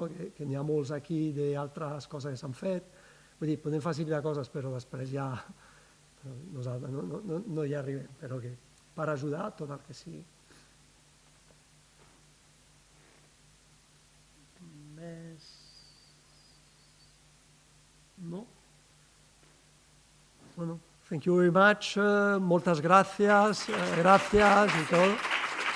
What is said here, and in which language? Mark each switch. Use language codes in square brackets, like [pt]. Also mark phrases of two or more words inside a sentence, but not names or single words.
[ca] Que n'hi ha molts aquí d'altres coses que s'han fet, vull dir, podem facilitar coses, però després ja nosaltres no hi arribem, però que per ajudar tot el que sigui. Més... No? Bueno, [en] thank you very much, [ca] moltes gràcies, gràcies i tot.